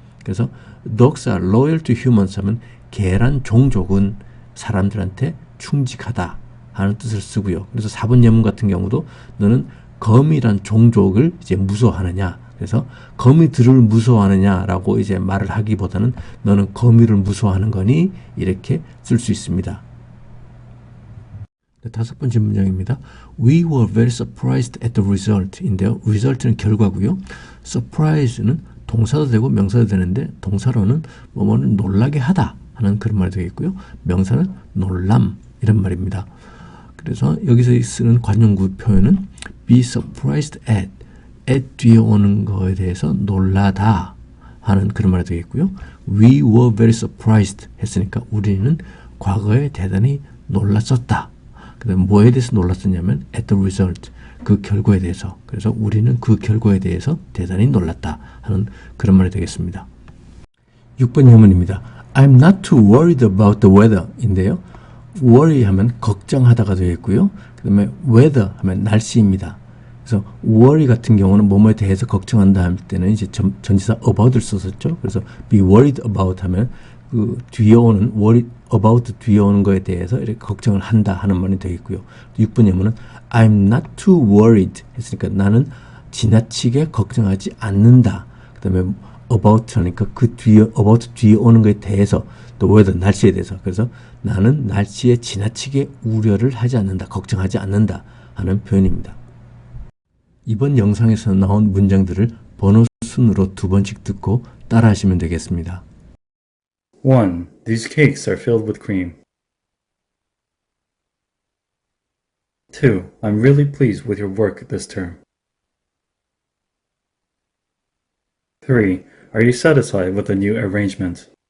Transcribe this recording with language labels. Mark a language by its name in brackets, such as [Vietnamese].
[Korean] 그래서 [English] Dogs are loyal to humans [Korean] 하면 계란 종족은 사람들한테 충직하다 하는 뜻을 쓰고요. 그래서 4번 예문 같은 경우도 너는 거미란 종족을 이제 무서워하느냐? 그래서 거미들을 무서워하느냐라고 이제 말을 하기보다는 너는 거미를 무서워하는 거니? 이렇게 쓸 수 있습니다. 네, 5번째 문장입니다. [English] We were very surprised at the result 인데요. [Korean] result는 결과고요. surprise는 동사도 되고 명사도 되는데 동사로는 뭐뭐는 놀라게 하다 하는 그런 말이 되겠고요. 명사는 놀람 이런 말입니다. 그래서 여기서 쓰는 관용구 표현은 be surprised at 뒤에 오는 거에 대해서 놀라다 하는 그런 말이 되겠고요. [English] We were very surprised [Korean] 했으니까 우리는 과거에 대단히 놀랐었다. 그 다음에 뭐에 대해서 놀랐었냐면 [English] at the result [Korean] 그 결과에 대해서. 그래서 우리는 그 결과에 대해서 대단히 놀랐다 하는 그런 말이 되겠습니다. 6번 예문입니다. [English] I'm not too worried about the weather 인데요. [Korean] worry 하면 걱정하다가 되겠고요. 그 다음에 weather 하면 날씨입니다. 그래서 worry 같은 경우는 뭐뭐에 대해서 걱정한다 할 때는 이제 전치사 about를 썼었죠. 그래서 be worried about 하면 그 뒤에 오는 worry about 뒤에 오는 거에 대해서 이렇게 걱정을 한다 하는 말이 되겠고요. 6번 예문은 [English] I'm not too worried [Korean] 했으니까 나는 지나치게 걱정하지 않는다. 그 다음에 about 하니까 그 뒤에 about 뒤에 오는 거에 대해서 또 weather 날씨에 대해서 그래서 나는 날씨에 지나치게 우려를 하지 않는다. 걱정하지 않는다 하는 표현입니다. 이번 영상에서 나온 문장들을 번호 순으로 2번씩 듣고 따라 하시면 되겠습니다. 1. [English] These cakes are filled with cream. 2. I'm really pleased with your work this term. 3. Are you satisfied with the new arrangement?